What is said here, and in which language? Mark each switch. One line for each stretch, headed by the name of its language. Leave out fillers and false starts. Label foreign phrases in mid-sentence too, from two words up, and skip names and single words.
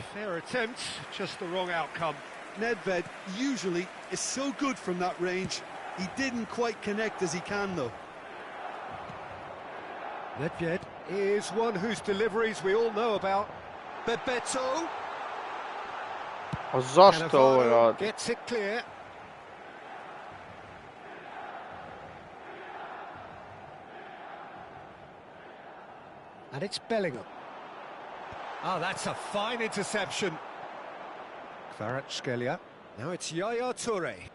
English: Fair attempt, just the wrong outcome. Nedvěd usually is so good from that range. He didn't quite connect as he can, though. Nedvěd is one whose deliveries we all know about. Bebeto.
Croatian: A zašto ovo radi?
English: Gets it clear. And it's Bellingham. Oh, that's a fine interception. Kvaratskhelia. Now it's Yaya Toure.